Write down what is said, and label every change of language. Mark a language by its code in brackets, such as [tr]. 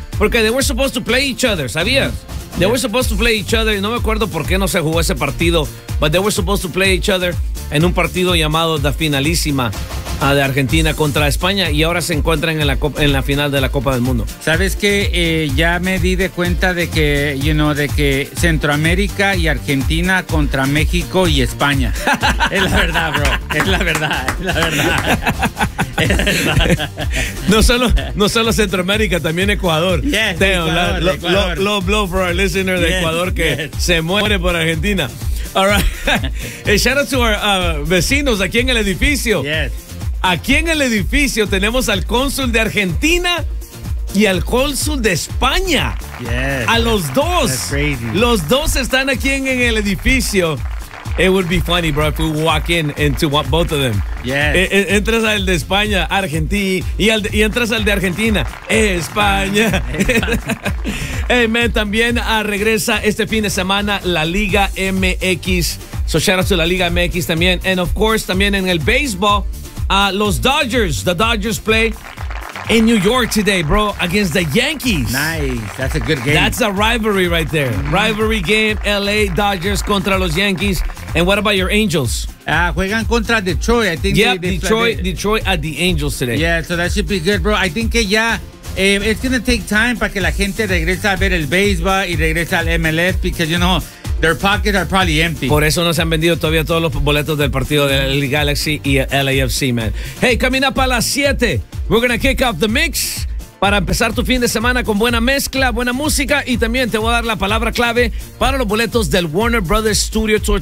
[es] Porque [en] they were supposed to play each other, [es] ¿sabías? [en] Mm-hmm. They were supposed to play each other. [es] No me acuerdo por qué no se jugó ese partido. [en] But they were supposed to play each other [es] en un partido llamado la finalísima. De Argentina contra España y ahora se encuentran en la final de la Copa del Mundo. ¿Sabes qué? Ya me di de cuenta de que, [en] you know, [es] de que Centroamérica y Argentina contra México y España. Es la verdad, bro. Es la verdad. No solo Centroamérica, también Ecuador. [en] Yes, Teo, low blow for our listener [es] de Ecuador que se muere por Argentina. [en] All right. Shout out to our [es] vecinos aquí en el edificio. [en] Yes. [es] Aquí en el edificio tenemos al cónsul de Argentina y al cónsul de España. [en] Yes. [es] A los dos. [en] That's crazy. [es] Los dos están aquí en el edificio. [en] It would be funny, bro, if we walk in into both of them. Yes. [es] Entras al de España, Argentina, y entras al de Argentina, España. [en] Hey, man, [es] también regresa este fin de semana la Liga MX. [en] So shout out to la Liga MX [es] también. [en] And of course, [es] también en el béisbol. [en] Los Dodgers, the Dodgers play in New York today, bro, against the Yankees. Nice, that's a good game. That's a rivalry right there. Mm-hmm. Rivalry game, LA Dodgers [es] contra los [en] Yankees. And what about your Angels? [es] Juegan contra Detroit, [en] I think. Yep, Detroit at the Angels today. Yeah, so that should be good, bro. I think it's going to take time [es] para que la gente regrese a ver el baseball y regrese al MLS [en] because, you know, their pockets are probably empty. [es] Por eso no se han vendido todavía todos los boletos del partido del Galaxy y LAFC, man. [en] Hey, coming up [es] a las 7. [en] We're going to kick off the mix [es] para empezar tu fin de semana con buena mezcla, buena música. Y también te voy a dar la palabra clave para los boletos del Warner Brothers Studio Tour.